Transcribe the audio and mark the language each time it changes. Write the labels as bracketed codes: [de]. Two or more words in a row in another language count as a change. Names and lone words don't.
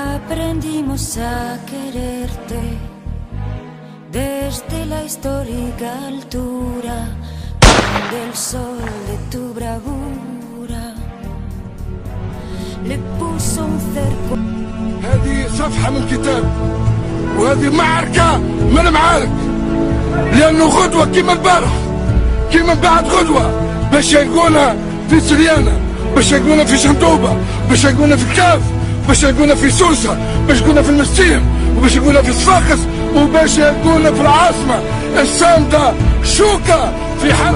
[es] Aprendimos a quererte desde la histórica altura del sol de tu bravura. Le puso un cerco. [ar] هذه صفحة من كتاب وهذه معركة من المعارك، لأنه غدوة كيما البارح كيما بعد غدوة باش يلقونا في سريانة، باش يلقونا في شنطوبة، باش يلقونا في كاف، باش يلقونا في سوسة، باش يلقونا في المستيم، وباش يلقونا في صفاقس، وباش يلقونا في العاصمة الصامدة شوكة في حال